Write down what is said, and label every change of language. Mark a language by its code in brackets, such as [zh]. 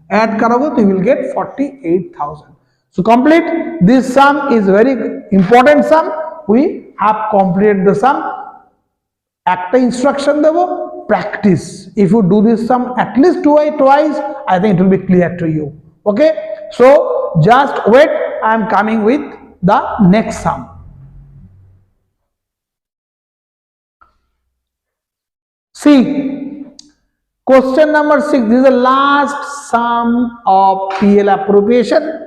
[en] Add [hi] करोगे तो [en] you will get 48,000. So complete. This sum is very important sum. We have completed the sum. [bn] একটা instruction দেবো, practice. [en] If you do this sum at least twice, I think it will be clear to you. Okay. So just wait. I am coming with the next sum. See. Question number 6. This is the last sum of PL appropriation.